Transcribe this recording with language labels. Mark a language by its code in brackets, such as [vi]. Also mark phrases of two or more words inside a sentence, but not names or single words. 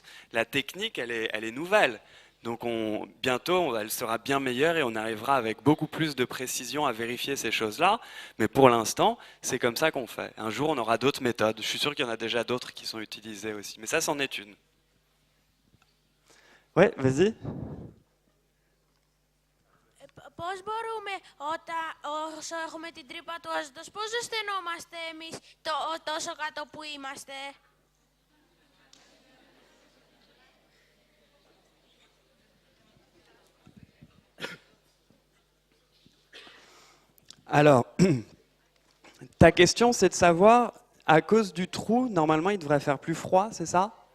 [fr] La technique, elle est nouvelle. Donc bientôt, elle sera bien meilleure et on arrivera avec beaucoup plus de précision à vérifier ces choses-là. Mais pour l'instant, c'est comme ça qu'on fait. Un jour, on aura d'autres méthodes. Je suis sûr qu'il y en a déjà d'autres qui sont utilisées aussi. Mais ça, c'en est une. Ouais, vas-y. [el] Πώς μπορούμε, όσο έχουμε την τρύπα του άζωτος, πώς ζεσθενόμαστε εμείς τόσο κάτω που είμαστε? [fr] Alors, ta question, c'est de savoir, à cause du trou, normalement, il devrait faire plus froid, c'est ça?